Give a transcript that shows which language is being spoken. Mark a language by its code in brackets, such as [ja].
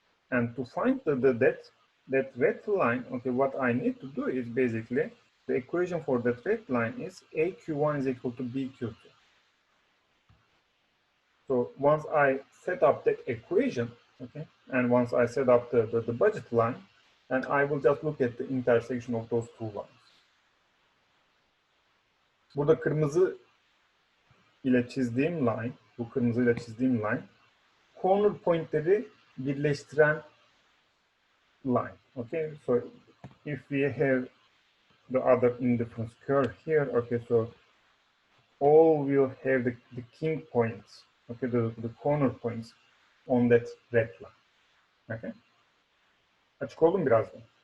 [en] And to find that red line, okay, what I need to do is basically the equation for that red line is aq1 is equal to bq2. So once I set up that equation, okay, and once I set up the budget line, and I will just look at the intersection of those two lines. [tr] Burada kırmızı ile çizdiğim line, bu kırmızı ile çizdiğim line, corner pointleri birleştiren line. [en] Okay, so if we have the other indifference curve here, okay, so all will have the king points, okay, the corner points on that red line. [tr] Okay, açık oldu mu biraz da?